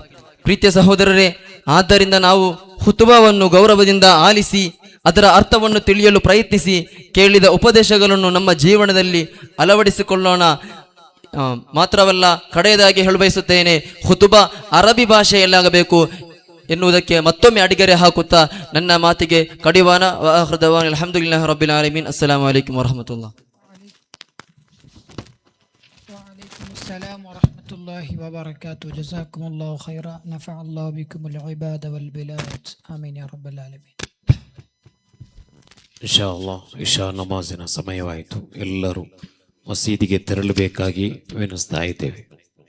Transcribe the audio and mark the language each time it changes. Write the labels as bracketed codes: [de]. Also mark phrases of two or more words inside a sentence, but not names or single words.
[kn] ಪ್ರೀತಿಯ ಸಹೋದರರೇ, ಆದ್ದರಿಂದ ನಾವು ಖುತುಬವನ್ನು ಗೌರವದಿಂದ ಆಲಿಸಿ ಅದರ ಅರ್ಥವನ್ನು ತಿಳಿಯಲು ಪ್ರಯತ್ನಿಸಿ ಕೇಳಿದ ಉಪದೇಶಗಳನ್ನು ನಮ್ಮ ಜೀವನದಲ್ಲಿ ಅಳವಡಿಸಿಕೊಳ್ಳೋಣ. ಮಾತ್ರವಲ್ಲ, ಕಡೆಯದಾಗಿ ಹೇಳಬಯಸುತ್ತೇನೆ, ಖುತುಬ ಅರಬಿ ಭಾಷೆಯಲ್ಲಾಗಬೇಕು ಎನ್ನುವುದಕ್ಕೆ ಮತ್ತೊಮ್ಮೆ ಅಡಿಗರೆ ಹಾಕುತ್ತಾ ನನ್ನ ಮಾತಿಗೆ ಕಡಿವಾಣ. [ar] الحمد لله رب العالمين السلام عليكم ورحمة الله. السلام ورحمة الله وبركاته. جزاكم الله خيرا. نفع الله بكم العباد والبلاد. آمين يا رب العالمين. إن شاء الله [kn] ಇಶಾ ನಮಾಜಿನ ಸಮಯವಾಯಿತು. ಎಲ್ಲರೂ ಮಸೀದಿಗೆ ತೆರಳಬೇಕಾಗಿ ವಿನಂತಿಸ್ತಾ ಇದ್ದೇವೆ.